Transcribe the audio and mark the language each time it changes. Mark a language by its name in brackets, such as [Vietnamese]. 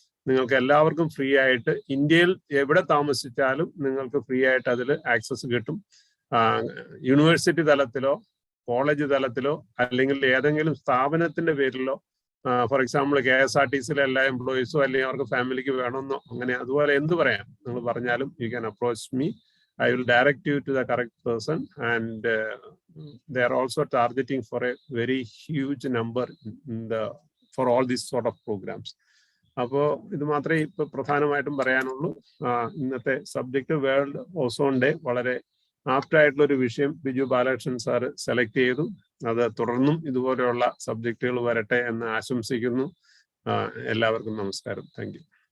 [Malayalam] നിങ്ങൾക്ക് എല്ലാവർക്കും ഫ്രീ ആയിട്ട്, ഇന്ത്യയിൽ എവിടെ താമസിച്ചാലും നിങ്ങൾക്ക് ഫ്രീ ആയിട്ട് അതിൽ ആക്സസ് കിട്ടും. യൂണിവേഴ്സിറ്റി തലത്തിലോ കോളേജ് തലത്തിലോ അല്ലെങ്കിൽ ഏതെങ്കിലും സ്ഥാപനത്തിന്റെ പേരിലോ, ഫോർ എക്സാമ്പിൾ KSRTCയിലെ എല്ലാ എംപ്ലോയീസോ അല്ലെങ്കിൽ അവർക്ക് ഫാമിലിക്ക് വേണമെന്നോ അങ്ങനെ അതുപോലെ എന്ത് പറയാം നിങ്ങൾ പറഞ്ഞാലും [English] You can approach me. I will direct you to the correct person, and they are also targeting for a very huge number for all these sort of programs. [Malayalam] അപ്പോൾ ഇത് മാത്രമേ ഇപ്പൊ പ്രധാനമായിട്ടും പറയാനുള്ളൂ. ഇന്നത്തെ സബ്ജക്ട് വേൾഡ് ഓസോൺ ഡേ വളരെ ആപ്റ്റായിട്ടുള്ള ഒരു വിഷയം ബിജു ബാലകൃഷ്ണൻ സാറ് സെലക്ട് ചെയ്തു. അത് തുടർന്നും ഇതുപോലെയുള്ള സബ്ജക്റ്റുകൾ വരട്ടെ എന്ന് ആശംസിക്കുന്നു. എല്ലാവർക്കും നമസ്കാരം. [English] Thank you.